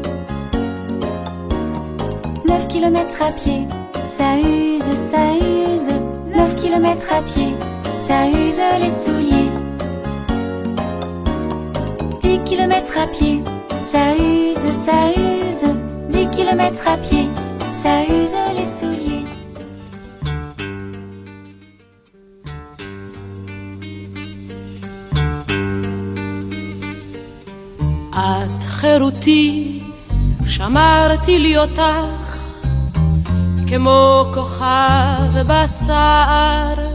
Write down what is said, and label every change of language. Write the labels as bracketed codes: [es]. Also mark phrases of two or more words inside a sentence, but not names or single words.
[fr] 9 kilomètres à pied, ça use, 9 kilomètres à pied, ça use les souliers. 10 kilomètres à pied, ça use, 10 kilomètres à pied, ça use les souliers. [he] את חירותי, שמרתי לי אותך כמו כוכב בשר.